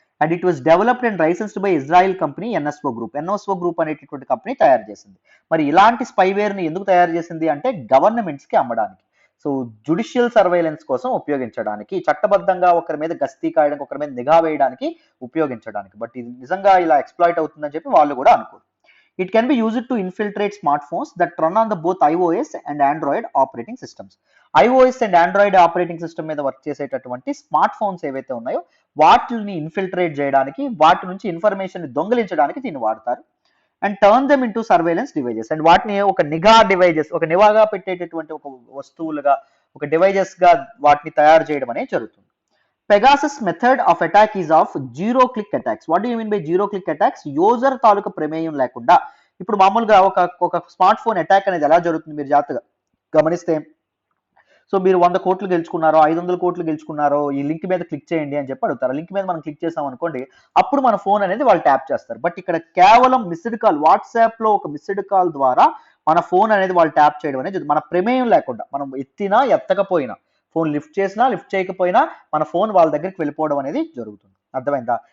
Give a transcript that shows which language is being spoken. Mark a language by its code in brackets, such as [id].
[en] and it was developed and licensed by Israel company NSO group [te] అనేటటువంటి company తయారు చేసింది. మరి ఇలాంటి స్పైవేర్ని ఎందుకు తయారు చేసింది అంటే గవర్నమెంట్స్కి అమ్మడానికి, సో జుడిషియల్ సర్వైలెన్స్ కోసం ఉపయోగించడానికి, చట్టబద్ధంగా ఒకరి మీద గస్తీ కాయడానికి, ఒకరి మీద నిఘా వేయడానికి ఉపయోగించడానికి. బట్ ఇది నిజంగా ఇలా ఎక్స్ప్లాయిట్ అవుతుందని చెప్పి వాళ్ళు కూడా అనుకోరు. [en] It can be used to infiltrate smartphones that run on the both iOS and Android operating systems. iOS and Android operating system [te] మీద వర్క్ చేసేటటువంటి స్మార్ట్ ఫోన్స్ ఏవైతే ఉన్నాయో వాటిని ఇన్ఫిల్ట్రేట్ చేయడానికి, వాటి నుంచి ఇన్ఫర్మేషన్ దొంగిలించడానికి దీన్ని వాడతారు. [en] And turn them into surveillance devices. [te] And వాటిని ఒక నిఘాగా పెట్టేటటువంటి ఒక వస్తువులుగా, ఒక డివైజెస్గా వాటిని తయారు చేయడం అనేది జరుగుతుంది. [en] Pegasus method of attack is of zero click attacks. What do you mean by zero click attacks? [te] User తాలూకా ప్రమేయం లేకుండా. ఇప్పుడు మామూలుగా ఒక స్మార్ట్ ఫోన్ అటాక్ అనేది ఎలా జరుగుతుంది మీరు జాగ్రత్తగా గమనిస్తే, సో మీరు 100 కోట్లు గెలుచుకున్నారో, 500 కోట్లు గెలుచుకున్నారో, ఈ లింక్ మీద క్లిక్ చేయండి అని చెప్పి అడుగుతారు. లింక్ మీద మనం క్లిక్ చేసాం అనుకోండి, అప్పుడు మన ఫోన్ అనేది వాళ్ళు ట్యాప్ చేస్తారు. బట్ ఇక్కడ కేవలం మిస్డ్ కాల్, వాట్సాప్లో ఒక మిస్డ్ కాల్ ద్వారా మన ఫోన్ అనేది వాళ్ళు ట్యాప్ చేయడం అనేది మన ప్రమేయం లేకుండా, మనం ఎత్తినా ఎత్తకపోయినా, ఫోన్ లిఫ్ట్ చేసినా లిఫ్ట్ చేయకపోయినా మన ఫోన్ వాళ్ళ దగ్గరికి వెళ్ళిపోవడం అనేది జరుగుతుంది. అర్థమైందా?